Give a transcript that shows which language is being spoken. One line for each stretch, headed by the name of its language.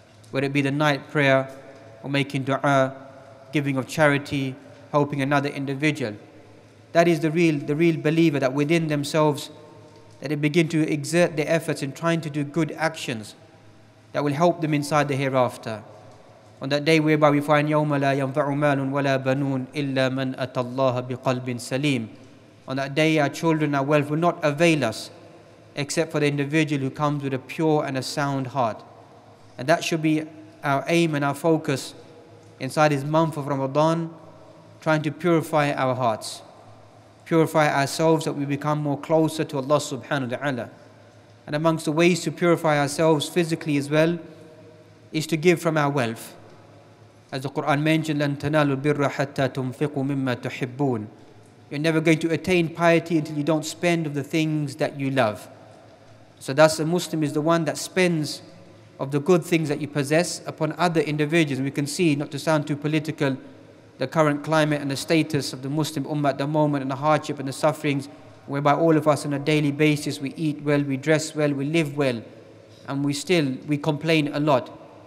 English: Whether it be the night prayer, or making dua, giving of charity, helping another individual. That is the real believer, that within themselves, that they begin to exert their efforts in trying to do good actions. that will help them inside the hereafter. On that day whereby we find
Arabic: يَوْمَ لَا يَنْفَعُ مَالٌ وَلَا بَنُونَ إِلَّا مَنْ أَتَى اللَّهَ بِقَلْبٍ سَلِيمٍ.
English: On that day our children, our wealth will not avail us except for the individual who comes with a pure and a sound heart. And that should be our aim and our focus inside this month of Ramadan, trying to purify our hearts, purify ourselves, that we become more closer to Allah subhanahu wa ta'ala. And amongst the ways to purify ourselves physically as well is to give from our wealth. As the Quran mentioned,
Arabic: لَن تَنَالُوا الْبِرَّ حَتَّى تُنْفِقُوا مِمَّا تُحِبُّونَ.
English: You're never going to attain piety until you don't spend of the things that you love. So thus a Muslim is the one that spends of the good things that you possess upon other individuals. We can see, not to sound too political, the current climate and the status of the Muslim Ummah at the moment, and the hardship and the sufferings, whereby all of us on a daily basis, we eat well, we dress well, we live well, and we complain a lot.